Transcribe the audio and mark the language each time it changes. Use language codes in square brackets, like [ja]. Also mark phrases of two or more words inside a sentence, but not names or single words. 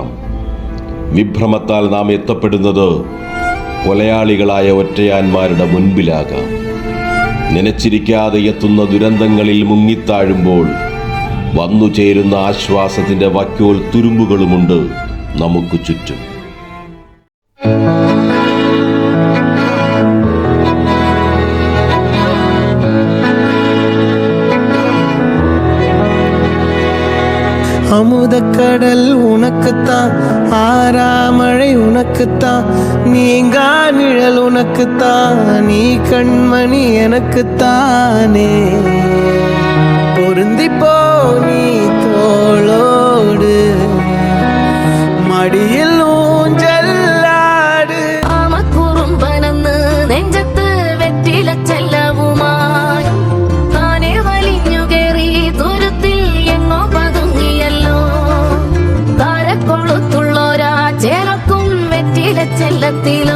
[ml] വിഭ്രമത്താൽ നാം എത്തപ്പെടുന്നത് കൊലയാളികളായ ഒറ്റയാന്മാരുടെ മുൻപിലാകാം. നനച്ചിരിക്കാതെ എത്തുന്ന ദുരന്തങ്ങളിൽ മുങ്ങിത്താഴുമ്പോൾ വന്നു ചേരുന്ന ആശ്വാസത്തിന്റെ വക്കോൽ തുരുമ്പുകളുമുണ്ട് നമുക്ക് ചുറ്റും. [ta] அமுதக்கடல் உனக்குத்தான், ஆறாமழை உனக்குத்தான், நீங்கா நிழல் உனக்குத்தான், நீ கண்மணி எனக்குத்தானே. பொருந்திப்போ நீ தோளோடு மடியில் ஊஞ்சல்லாடு. [ml] ആമക്കുറുമ്പനന്ന് നെഞ്ചത്ത് വെറ്റില ചെല്ലവുമായി താനെ വലിഞ്ഞു കയറി ദൂരത്തിൽ എങ്ങോ പതുങ്ങിയല്ലോ. താരക്കൊളുത്തുള്ളോരാ ചേലക്കും വെറ്റില ചെല്ലത്തിലോ.